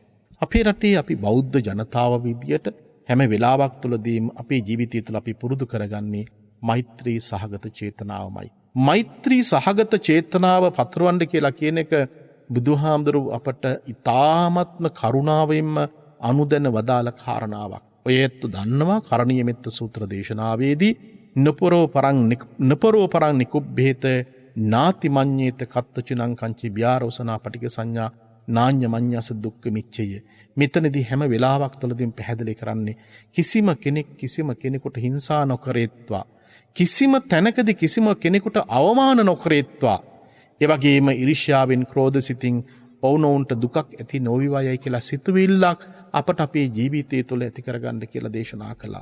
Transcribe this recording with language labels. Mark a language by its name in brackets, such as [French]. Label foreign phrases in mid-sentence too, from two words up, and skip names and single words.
[Sinhala] අපේ රටේ අපි බෞද්ධ ජනතාව විදියට හැම වෙලාවක් තුළදීම අපේ ජීවිතය තුළ අපි පුරුදු කරගන්නේ මෛත්‍රී සහගත චේතනාවමයි. මෛත්‍රී සහගත චේතනාව පතරවන්න කියලා කියන එක බුදුහාමුදුරුවෝ අපට ඉතාමත්ම කරුණාවෙන්ම අනුදැන වදාළ කාරණාවක්. ඔය ඇත්ත දන්නවා කරණීය මෙත්ත සූත්‍ර දේශනාවේදී [Pali] නපරෝ පරං නිකුබ්බේත නාති මඤ්ඤේත කත්තචිනං කංචි ව්‍යාරෝසනා පටික සංඥා නාඤ්ඤ මඤ්ඤස දුක්ඛ මිච්ඡය. [Sinhala] මෙතනදී හැම වෙලාවක් තුළදීම පැහැදිලි කරන්නේ කිසිම කෙනෙකුට හිංසා නොකරේත්වා, කිසිම තැනකදී කිසිම කෙනෙකුට අවමාන නොකරේත්වා, ඒ වගේම ඊර්ෂ්‍යාවෙන් ක්‍රෝධ සිතින් ඔවුනොවුන්ට දුකක් ඇති නොවිවයයි කියලා සිතුවිල්ලක් අපට අපේ ජීවිතය තුළ ඇති කරගන්න කියලා දේශනා කළා.